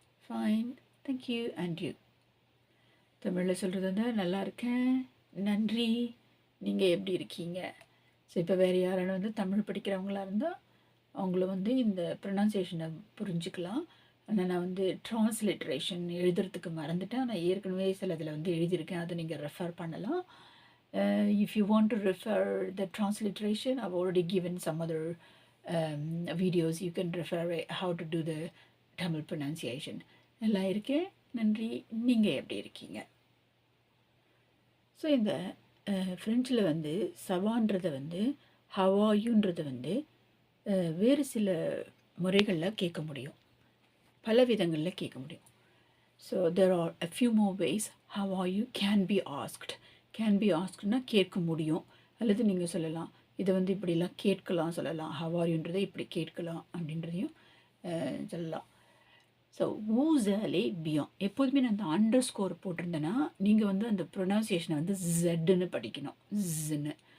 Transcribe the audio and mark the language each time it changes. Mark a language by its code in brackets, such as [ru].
[en] Fine, thank you and you. [ta] தமிழில் சொல்கிறது வந்து நல்லா இருக்கேன், நன்றி, நீங்கள் எப்படி இருக்கீங்க. ஸோ இப்போ வேறு யாரான வந்து தமிழ் படிக்கிறவங்களா இருந்தால் அவங்கள வந்து இந்த ப்ரொனன்சியேஷனை புரிஞ்சுக்கலாம். ஆனால் நான் வந்து ட்ரான்ஸ்லிட்ரேஷன் எழுதுறதுக்கு மறந்துட்டேன். நான் ஏற்கனவே சில இதில் வந்து எழுதியிருக்கேன், அதை நீங்கள் ரெஃபர் பண்ணலாம். [en] If you want to refer the transliteration, I've already given some other videos. You can refer how to do the Tamil pronunciation. [ta] நல்லா இருக்கேன், நன்றி, நீங்கள் எப்படி இருக்கீங்க. ஸோ இந்த ஃப்ரெஞ்சில் வந்து சவான்றதை வந்து ஹவாயுன்றதை வந்து வேறு சில முறைகளில் கேட்க முடியும், பல விதங்களில் கேட்க முடியும். [en] So there are a few more ways how are you can be asked. [ta] Can be ஆஸ்க்னா கேட்க முடியும், அல்லது நீங்கள் சொல்லலாம் இதை வந்து இப்படிலாம் கேட்கலாம் சொல்லலாம். ஹவாரின்றதை இப்படி கேட்கலாம் அப்படின்றதையும் சொல்லலாம். ஸோ ஊசலே பியான், எப்போதுமே நான் அந்த அண்டர் ஸ்கோர் போட்டிருந்தேன்னா நீங்கள் வந்து அந்த ப்ரொனன்சியேஷனை வந்து ஜெட்டுன்னு படிக்கணும், ஜின்னு.